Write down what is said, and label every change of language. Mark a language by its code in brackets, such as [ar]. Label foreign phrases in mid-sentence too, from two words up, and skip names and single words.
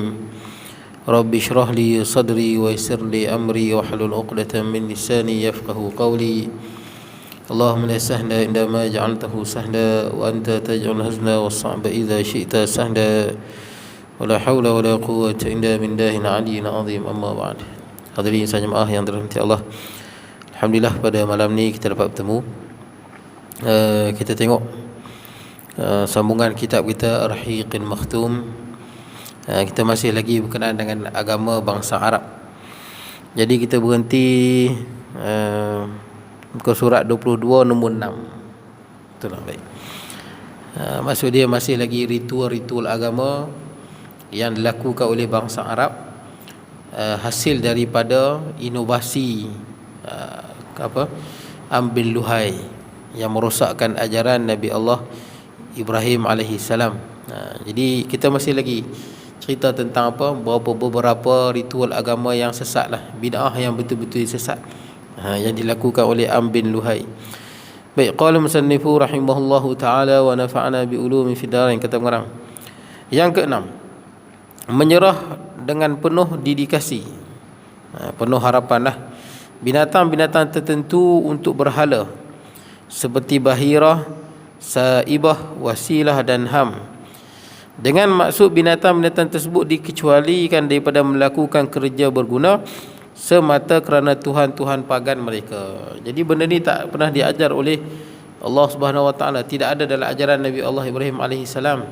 [ar] رب اشرح لي صدري ويسر لي أمري واحلل عقدة من لساني يفقه قولي. اللهم لا سهل إلا ما جعلته سهلا وأنت تجعل الحزن والصعب إذا شئت سهلا ولا حول ولا قوة إلا بالله العلي العظيم. أما بعد. [ms] Hadirin sahaja jemaah yang dirahmati Allah, alhamdulillah pada malam ni kita dapat bertemu. Kita tengok sambungan kitab kita Ar-Rahiqul Makhtum. Kita masih lagi berkenaan dengan agama bangsa Arab. Jadi kita berhenti muka surat 22 nombor 6. Betul lah, baik. Maksud dia masih lagi ritual-ritual agama yang dilakukan oleh bangsa Arab, hasil daripada inovasi ambil luhai yang merosakkan ajaran Nabi Allah Ibrahim [ar] عليه السلام. [ms] Jadi kita masih lagi cerita tentang beberapa ritual agama yang sesat lah, bid'ah yang betul-betul sesat, yang dilakukan oleh ambil luhai. Baik, [ar] قال المصنف رحمه الله تعالى ونفعنا بعلوم في الدارين. [ms] Kata pengarang yang keenam, menyerah dengan penuh dedikasi, penuh harapan lah, binatang-binatang tertentu untuk berhala seperti bahirah, saibah, wasilah dan ham, dengan maksud binatang-binatang tersebut dikecualikan daripada melakukan kerja berguna semata kerana Tuhan-Tuhan pagan mereka. Jadi benda ni tak pernah diajar oleh Allah [ar] سبحانه وتعالى, [ms] tidak ada dalam ajaran Nabi Allah Ibrahim [ar] عليه السلام.